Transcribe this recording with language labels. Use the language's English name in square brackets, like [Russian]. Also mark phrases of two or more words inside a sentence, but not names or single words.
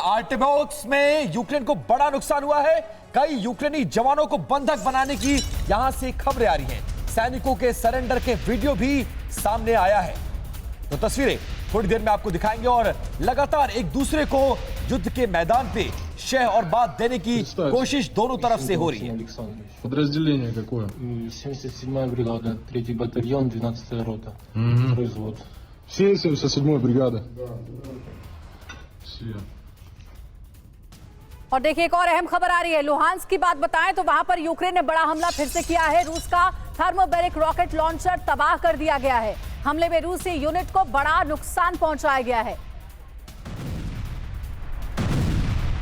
[Hindi] आर्टेमोक्स में यूक्रेन को बड़ा नुकसान हुआ है, कई यूक्रेनी जवानों को बंधक बनाने की यहां से खबरें आ रही हैं। सैनिकों के सरेंडर के वीडियो भी सामने आया है, तो तस्वीरें थोड़ी देर में आपको दिखाएंगे। और लगातार एक दूसरे को युद्ध के मैदान पे शह और बात देने की कोशिश दोनों तरफ से हो रही है। [Russian] Подразделение какое? 77-я бригада, 3-й батальон, 12-я рота. Производ. Все 77-й бригады? Все. [Hindi] और देखिए एक और अहम खबर आ रही है, लुहांस्क की बात बताएं तो वहां पर यूक्रेन ने बड़ा हमला फिर से किया है। रूस का [English] thermobaric rocket launcher [Hindi] तबाह कर दिया गया है। हमले में रूसी यूनिट को बड़ा नुकसान पहुंचाया गया है।